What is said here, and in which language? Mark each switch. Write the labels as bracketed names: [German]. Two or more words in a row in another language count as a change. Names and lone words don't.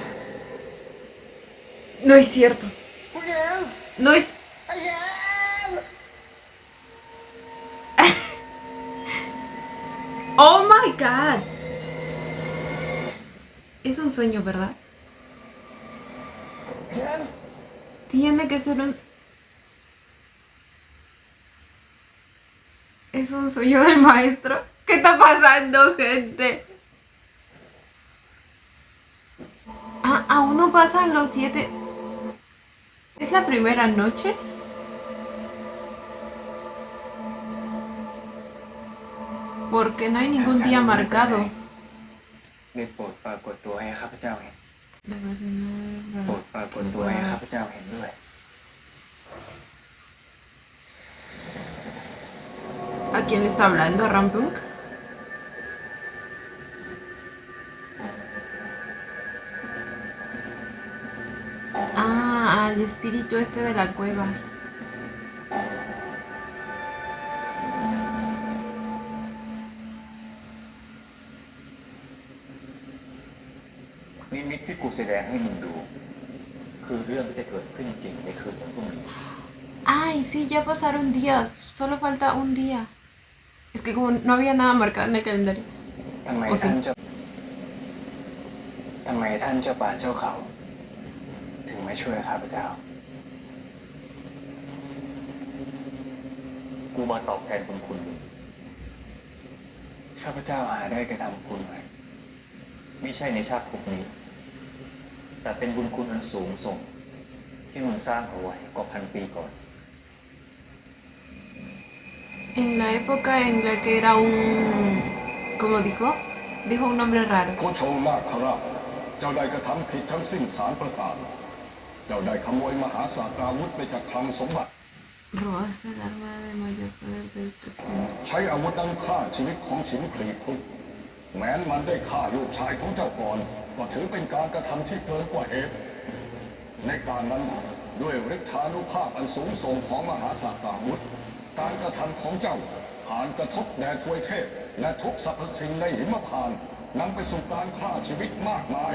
[Spanish] No es cierto. No es... [Thai] ไอ้แยม [English] Oh my god. [Spanish] Es un sueño, ¿verdad? Tiene que ser un... Es un sueño del maestro. ¿Qué está pasando, gente? Ah, aún no pasan los 7. ¿Es la primera noche? Porque no hay ningún día marcado. [Thai] ได้โปรดปรากฏตัวให้ข้าพเจ้าเห็น [Spanish] La persona- [Thai] โปรดปรากฏตัวให้ข้าพเจ้าเห็นด้วย [Spanish] ¿A quién le está hablando? ¿A Rampunk? Ah, al espíritu este de la cueva. [Thai] นิมิตที่กูแสดงให้มึงดู คือเรื่องที่จะเกิดขึ้นจริงในคืนวันพรุ่งนี้ [Spanish] Ay, sí, ya pasaron días. Solo falta un día. Es que como no había nada marcado en el calendario. [Thai] ทำไม โอ้สิ ท่านเจ้าป่าเจ้าเขา ถึงไม่ช่วยข้าพเจ้า กูมาตอบแทนบุญคุณมึงข้าพเจ้าหาได้กระทำคุณไว้ไม่ใช่ในชาติภพนี้ แต่เป็นบุญคุณอันสูงส่ง ที่มึงสร้างเอาไว้กว่าพันปีก่อน [Spanish] En la época en la que era un... ¿Cómo dijo? Dijo un nombre raro. [Thai] โคชงนาคราชเจ้าได้กระทำผิดทั้งสิ้น3 ประการ เจ้าได้ขโมยมหาศาสตราวุธไปจากคลังสมบัติ [Spanish] Robaste el arma de mayor poder de destrucción. [Thai] ใช้อาวุธนั้นฆ่าชีวิตของฉินพลีพุกแม้นมันได้ฆ่าลูกชายของเจ้าก่อน ก็ถือเป็นการกระทำที่เกินกว่าเหตุ ในการนั้นด้วยฤทธานุภาพอันสูงส่งของมหาศาสตราวุธ การกระทำของเจ้าผ่านกระทบแดนทวยเทพและทุกสรรพสิ่งในหิมพานต์นำไปสู่การฆ่าชีวิตมากมาย